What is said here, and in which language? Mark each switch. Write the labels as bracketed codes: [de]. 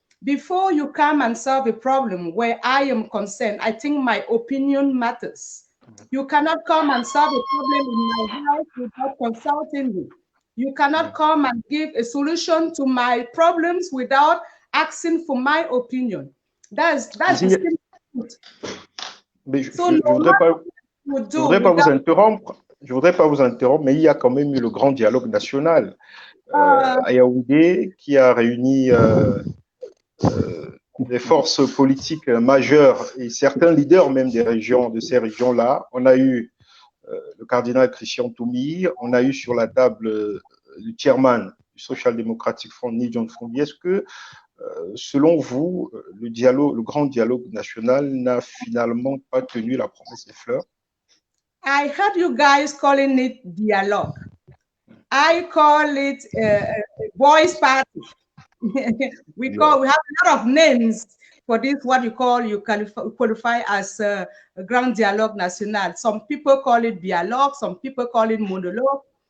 [en] Before you come and solve a problem where I am concerned, I think my opinion matters. You cannot come and solve a problem in my house without consulting me. You cannot come and give a solution to my problems without asking for my opinion. That's the simple truth. [fr] Mais je voudrais pas vous interrompre. Je voudrais pas vous interrompre, mais il y a quand même eu le grand dialogue national à Yaoundé qui a réuni des forces politiques majeures et certains leaders même des régions, de ces régions-là. On a eu le cardinal Christian Toumi, on a eu sur la table le chairman du Social Democratic Front, Ni John Frondi. Est-ce que, selon vous, le grand dialogue national n'a finalement pas tenu la promesse des fleurs? [en] I heard you guys calling it dialogue. I call it a boys' party. we have a lot of names for this, what you qualify as a Grand Dialogue National. Some people call it dialogue, some people call it monologue.